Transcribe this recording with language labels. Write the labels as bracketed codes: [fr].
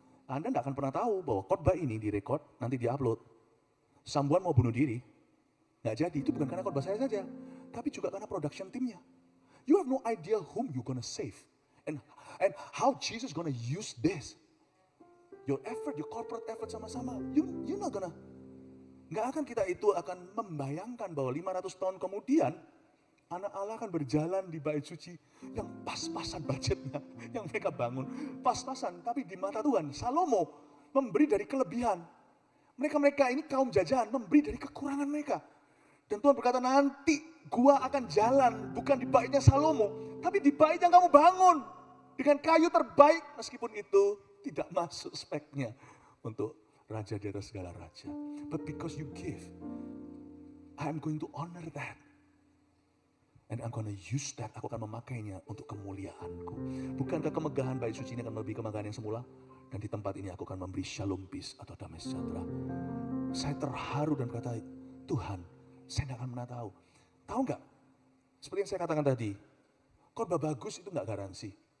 [id] Anda tidak akan pernah tahu bahwa khotbah ini direkod, nanti diupload. Sambuan mau bunuh diri, nggak jadi. Itu bukan karena khotbah saya saja, tapi juga karena production timnya. [en] You have no idea whom you gonna save, and how Jesus gonna use this. Your effort, your corporate effort [id] sama-sama, [en] you not gonna. [id] Nggak akan kita itu akan membayangkan bahwa 500 tahun kemudian anak Allah akan berjalan di bait suci yang pas-pasan budgetnya, yang mereka bangun pas-pasan. Tapi di mata Tuhan, Salomo memberi dari kelebihan. Mereka ini kaum jajahan memberi dari kekurangan mereka. Dan Tuhan berkata nanti gua akan jalan bukan di baitnya Salomo, tapi di bait yang kamu bangun dengan kayu terbaik, meskipun itu tidak masuk speknya untuk raja di atas segala raja. [en] But because you give, I am going to honor that. And I'm going to use that. [id] Aku akan memakainya untuk kemuliaanku. Bukankah kemegahan bait suci ini akan melebihi kemegahan yang semula? Dan di tempat ini aku akan memberi shalom peace atau damai sejahtera. Saya terharu dan berkata, Tuhan, saya tidak akan pernah tahu. Tahu nggak? Seperti yang saya katakan tadi, khotbah bagus itu nggak garansi.